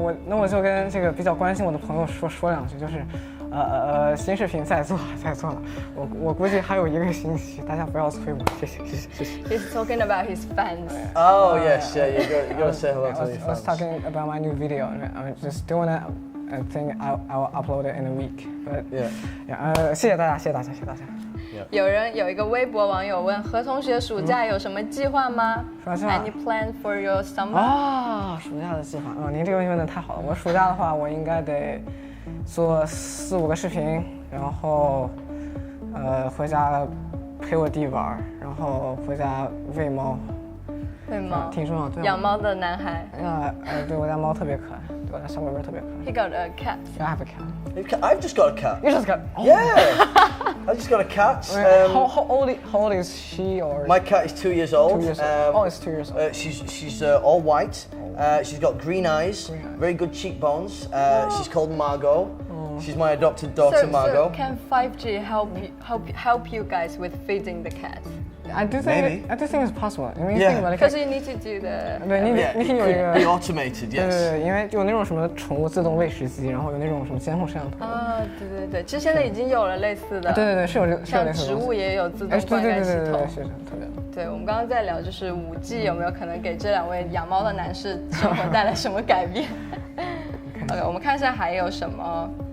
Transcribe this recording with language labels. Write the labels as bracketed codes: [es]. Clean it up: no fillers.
[zh] 我就跟这个比较关心我的朋友说两句，就是。新视频在做了，我估计还有1个星期，大家不要催我，谢谢。 [en] He's talking about his fans. Oh yes, yeah, you got to say hello to your fans. I was talking about my new video. I'm just doing it. I think I'll upload it in a week. But yeah, [zh] 谢谢大家。有一个微博网友问何同学暑假有什么计划吗？ [en] Any plan for your summer? [zh] 暑假的计划您这个问题问得太好了。我暑假的话，我应该得做4、5个视频，然后回家陪我弟玩，然后回家喂猫。喂猫，挺重要。对，养猫的男孩。对，我家猫特别可爱，对，我家小宝贝特别可爱。 [en] He got a cat. I have a cat. I've just got a cat. You just got? Yeah. I just got a cat. How old is she or? My cat is 2 years old. 2 years old. It's 2 years old. She's all white. She's got green eyes, very good cheekbones. She's called Margot. She's my adopted daughter, Margot. So can 5G help you guys with feeding the cat? I do think it's possible. Because you need to do the. [zh] 对，你可以有一个 [en] be automated, yes. [zh] 对，因为有那种什么宠物自动喂食机，然后有那种什么监控摄像头。对，其实现在已经有了类似的。对，是有类似的。像植物也有自动灌溉系统。是特别。对，我们刚刚在聊就是5G 有没有可能给这2位养猫的男士生活带来什么改变？OK， 我们看一下还有什么。